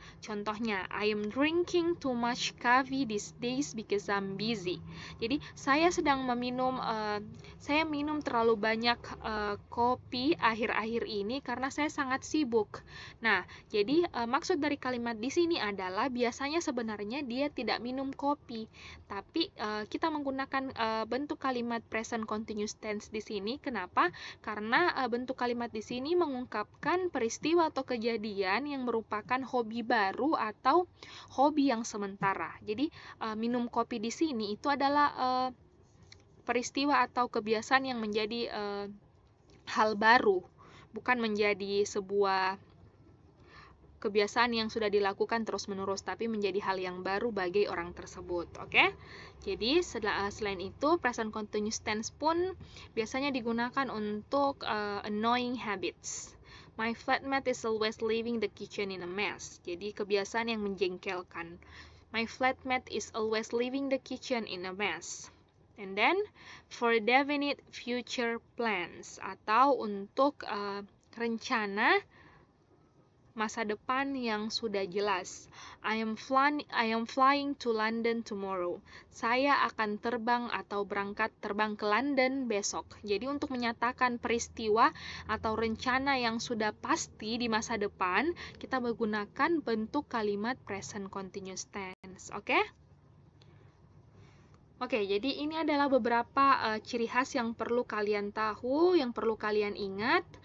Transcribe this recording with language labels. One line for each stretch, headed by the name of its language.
English: Contohnya, I am drinking too much coffee these days because I'm busy.
Indonesian: Jadi, saya sedang saya minum terlalu banyak kopi akhir-akhir ini karena saya sangat sibuk. Nah, jadi maksud dari kalimat di sini adalah biasanya sebenarnya dia tidak minum kopi, tapi kita menggunakan bentuk kalimat present continuous tense di sini. Kenapa? Karena bentuk kalimat di sini mengungkapkan peristiwa atau kejadian yang merupakan hobi baru atau hobi yang sementara. Jadi minum kopi di sini itu adalah peristiwa atau kebiasaan yang menjadi hal baru, bukan menjadi sebuah kebiasaan yang sudah dilakukan terus-menerus, tapi menjadi hal yang baru bagi orang tersebut. Oke? Jadi selain itu, present continuous tense pun biasanya digunakan untuk annoying habits.
English: My flatmate is always leaving the kitchen in a mess.
Indonesian: Jadi kebiasaan yang menjengkelkan.
English: My flatmate is always leaving the kitchen in a mess. And then for definite future plans,
Indonesian: atau untuk rencana masa depan yang sudah jelas.
English: I am flying to London tomorrow.
Indonesian: Saya akan terbang ke London besok. Jadi untuk menyatakan peristiwa atau rencana yang sudah pasti di masa depan, kita menggunakan bentuk kalimat present continuous tense. Oke? Oke, jadi ini adalah beberapa ciri khas yang perlu kalian tahu, yang perlu kalian ingat.